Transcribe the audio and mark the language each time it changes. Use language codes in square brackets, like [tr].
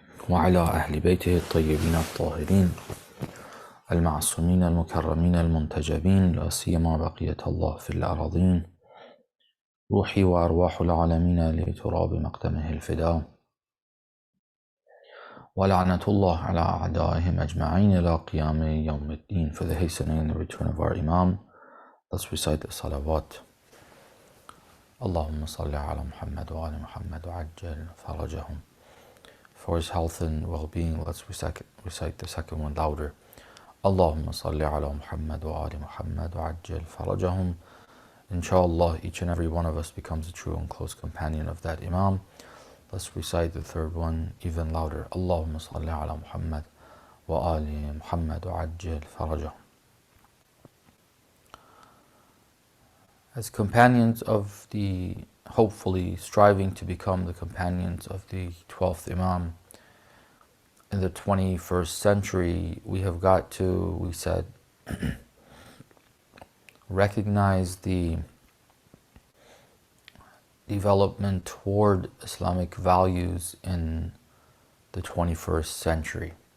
[ar] وعلى أهل بيته الطيبين الطاهرين المعصومين المكرمين المنتجبين لا سيما بقية الله في الأراضين روحي وأرواح العالمين لتراب مقدمه الفداء ولعنة الله على أعدائهم أجمعين إلى قيام يوم الدين. [en] For the hastening and the return of our Imam, let's recite the salawat. [ar] اللهم صل على محمد وآل محمد وعجل فرجهم. [en] For his health and well-being, let's recite the second one louder. [ar] اللهم صل على محمد وآل محمد وعجل فرجهم. [en] Inshallah, each and every one of us becomes a true and close companion of that Imam. Let's recite the third one even louder. [ar] اللهم صل على محمد وآل محمد وعجل فرجهم. [en] As companions of the, hopefully striving to become the companions of the 12th Imam in the 21st century, we have got to, we said, recognize the development toward Islamic values in the 21st century.